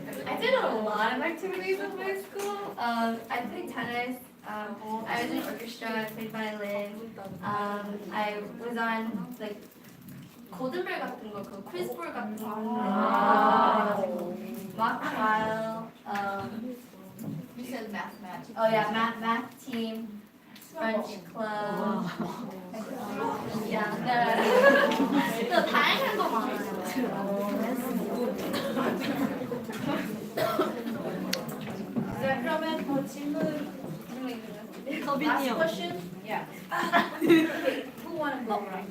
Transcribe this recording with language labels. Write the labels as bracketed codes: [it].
[en] I did a lot of activities with my school. I played tennis. I was in orchestra. I played violin. I was on like [ko] 골든벨 같은 거, 그 퀴즈볼 같은 거 하는데 [en] mock trial. You said math. Oh yeah, math team, French club. [ko] Yeah, 또 다양한 거 많아요. 네, 그러면 더 질문 서빈이요. [en] Last question? Yeah. Who wanna go right?